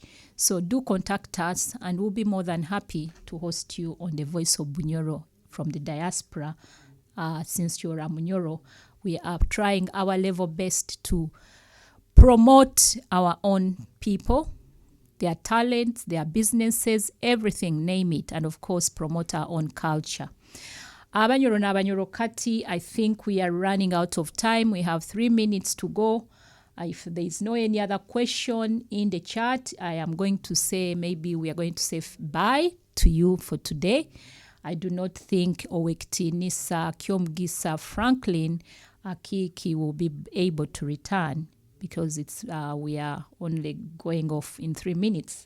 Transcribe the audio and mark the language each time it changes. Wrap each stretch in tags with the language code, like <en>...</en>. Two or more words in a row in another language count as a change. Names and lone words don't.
<en>So do contact us and we'll be more than happy to host you on the Voice of Bunyoro from the diaspora. Since you're a Munyoro, we are trying our level best to promote our own people, their talents, their businesses, everything, name it, and of course promote our own culture. Abanyoro na Abanyoro Kati, I think we are running out of time. We have 3 minutes to go. If there is no any other question in the chat, I am going to say, maybe we are going to say bye to you for today. I do not think Owek Nisa Kyomugisa Franklin Akiiki will be able to return because we are only going off in 3 minutes.</en>